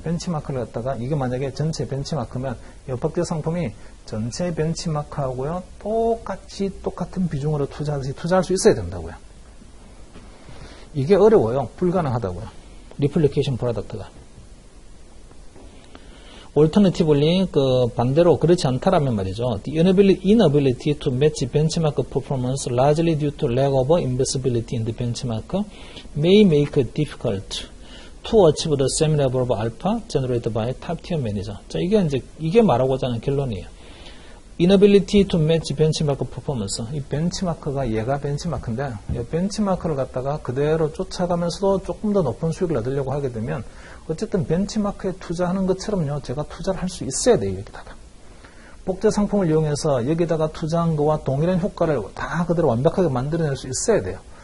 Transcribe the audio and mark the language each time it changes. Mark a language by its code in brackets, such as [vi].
[ko] 벤치마크를 갖다가 이게 만약에 전체 벤치마크면 이 복제 상품이 전체 벤치마크하고요 똑같은 비중으로 투자할 수 있어야 된다고요. 이게 어려워요. 불가능하다고요. 리플리케이션 프로덕트가. Alternatively, 반대로 그렇지 않다라면 말이죠. [en] The inability to match benchmark performance largely due to lack of invisibility in the benchmark may make it difficult to achieve the same level of alpha generated by top-tier manager. [ko] 자, 이게 말하고자 하는 결론이에요. [en] Inability to match benchmark performance. [ko] 이 벤치마크가 얘가 벤치마크인데 이 벤치마크를 갖다가 그대로 쫓아가면서도 조금 더 높은 수익을 얻으려고 하게 되면 어쨌든 벤치마크에 투자하는 것처럼요 제가 투자를 할 수 있어야 돼요. 여기다가 복제 상품을 이용해서 여기다가 투자한 거와 동일한 효과를 다 그대로 완벽하게 만들어낼 수 있어야 돼요.